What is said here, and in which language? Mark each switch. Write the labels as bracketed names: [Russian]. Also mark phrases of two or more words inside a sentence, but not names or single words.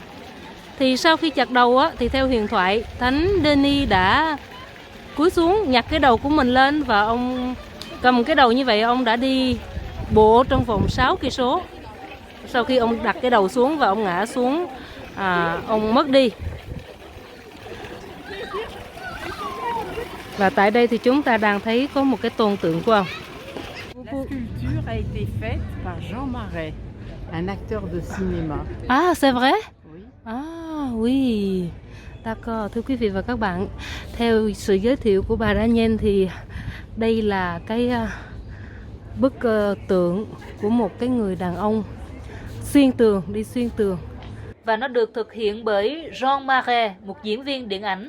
[Vietnamese] Thì sau khi chặt đầu á, thì theo huyền thoại, Thánh Denis đã cúi xuống nhặt cái đầu của mình lên, và ông cầm cái đầu như vậy, ông đã đi bộ trong vòng 6 cây số. Sau khi ông đặt cái đầu xuống và ông ngã xuống, ông mất đi. Và tại đây thì chúng ta đang thấy có một cái tôn tượng của ông. [French] La sculpture a été faite par Jean Marais, un acteur de cinéma. Ah, c'est vrai? Oui. Ah, oui. D'accord. [Vietnamese] Thưa quý vị và các bạn, theo sự giới thiệu của bà Daniel thì đây là cái bức tượng của một cái người đàn ông đi xuyên tường. Và nó được thực hiện bởi Jean Marais, một diễn viên điện ảnh.